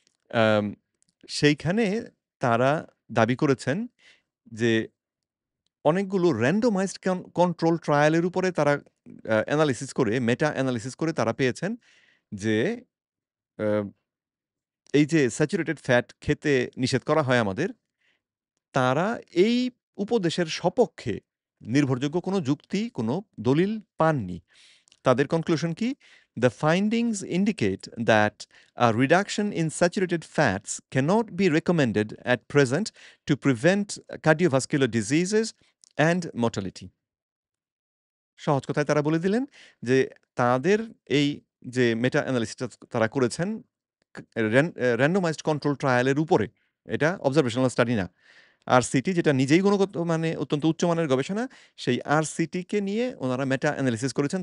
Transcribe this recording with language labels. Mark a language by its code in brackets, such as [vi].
[bn] আম সেইখানে তারা দাবি করেছেন যে অনেকগুলো randomized control ট্রায়াল এর উপরে তারা এনালিসিস করে মেটা এনালিসিস করে তারা পেয়েছেন যে আ এই যে স্যাচুরেটেড ফ্যাট খেতে নিষেধ করা হয় আমাদের, তারা এই উপদেশের সপক্ষে নির্ভরযোগ্য কোনো যুক্তি, কোনো দলিল পাননি। তাদের কনক্লুশন কি? [en] "The findings indicate that a reduction in saturated fats cannot be recommended at present to prevent cardiovascular diseases and mortality." [bn] সহজ কথায় তারা বলে দিলেন যে তাদের এই যে মেটা এনালিসিসটা তারা করেছেন ক randomized control ট্রায়াল এর উপরে। এটা অবজারভেশনাল স্টাডি না। RCT যেটা নিজেই গুণগত মানে অত্যন্ত উচ্চমানের গবেষণা, সেই RCT কে নিয়ে উনারা মেটা এনালিসিস করেছেন।